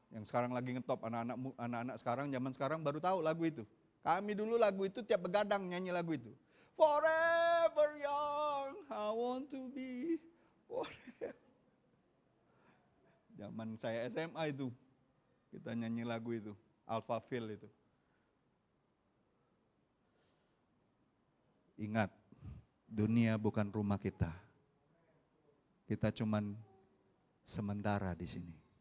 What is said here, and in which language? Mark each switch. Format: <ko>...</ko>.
<id>Yang sekarang lagi ngetop anak-anak sekarang, zaman sekarang baru tahu lagu itu. Kami dulu lagu itu tiap begadang nyanyi lagu itu.</id> <en>Forever young, I want to be forever.</en> <id>Zaman saya SMA itu, kita nyanyi lagu itu, Alpha Phil itu. Ingat, dunia bukan rumah kita. Kita cuman sementara di sini.</id>